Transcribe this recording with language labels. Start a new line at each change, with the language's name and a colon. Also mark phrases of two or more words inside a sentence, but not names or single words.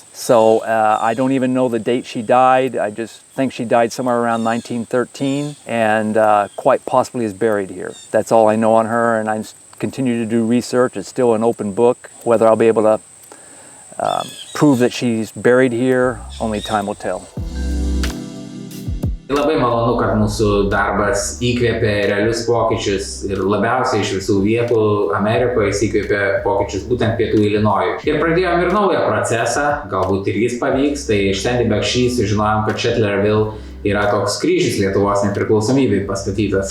English: So I don't even know the date she died. I just think she died somewhere around 1913 and quite possibly is buried here. That's all I know on her, and I continue to do research. It's still an open book. Whether I'll be able to prove that she's buried here, only time will tell.
Lithuanian: Labai malonu, kad mūsų darbas įkvėpė realius pokyčius ir labiausiai iš visų vietų Amerikoje jis įkvėpė pokyčius būtent pietų Ilinojų. Ir pradėjom ir naują procesą, galbūt ir jis pavyks, tai iš Sent Luise sužinojom, kad Šetlerville yra toks kryžius Lietuvos nepriklausomybei pastatytas.